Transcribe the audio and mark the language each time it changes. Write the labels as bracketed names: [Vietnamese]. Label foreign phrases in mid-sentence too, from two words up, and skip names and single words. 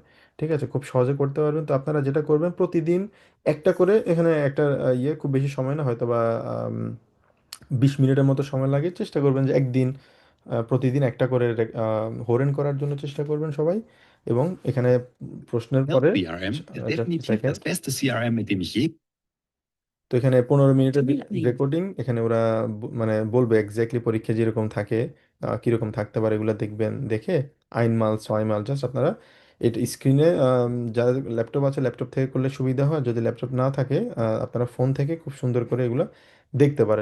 [Bangla] ঠিক আছে, খুব সহজে করতে পারবেন। তো আপনারা যেটা করবেন, প্রতিদিন একটা করে, এখানে একটা খুব বেশি সময় না, হয়তো বা 20 মিনিটের মতো সময় লাগে। চেষ্টা করবেন যে একদিন প্রতিদিন একটা করে হোরেন করার জন্য চেষ্টা করবেন সবাই। এবং এখানে প্রশ্নের পরে [German] CRM ist definitiv das beste CRM, mit dem ich je. [Bangla] তো এখানে 15 মিনিটের রেকর্ডিং, এখানে ওরা মানে বলবে এক্স্যাক্টলি পরীক্ষা যেরকম থাকে কীরকম থাকতে পারে, এগুলো দেখবেন। দেখে 1 মাল 6 মাল জাস্ট আপনারা এটা স্ক্রিনে, যাদের ল্যাপটপ আছে ল্যাপটপ থেকে করলে সুবিধা হয়, যদি ল্যাপটপ না থাকে আপনারা ফোন থেকে খুব সুন্দর করে এগুলো দেখতে পারেন।